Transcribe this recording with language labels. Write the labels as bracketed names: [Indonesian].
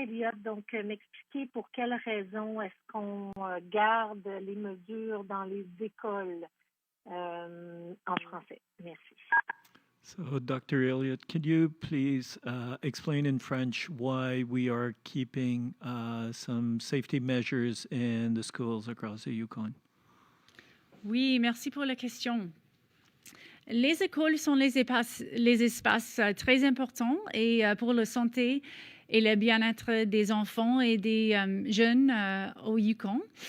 [French] Elliott, donc m'expliquer pour quelles raisons est-ce qu'on garde les mesures dans les écoles en français. Merci. [English] So, Dr. Elliott, could you please explain in French why we are keeping some safety measures in the schools across the Yukon? [French] Oui, merci pour la question. Les écoles sont les espaces très importants et pour la santé et le bien-être des enfants et des jeunes au Yukon.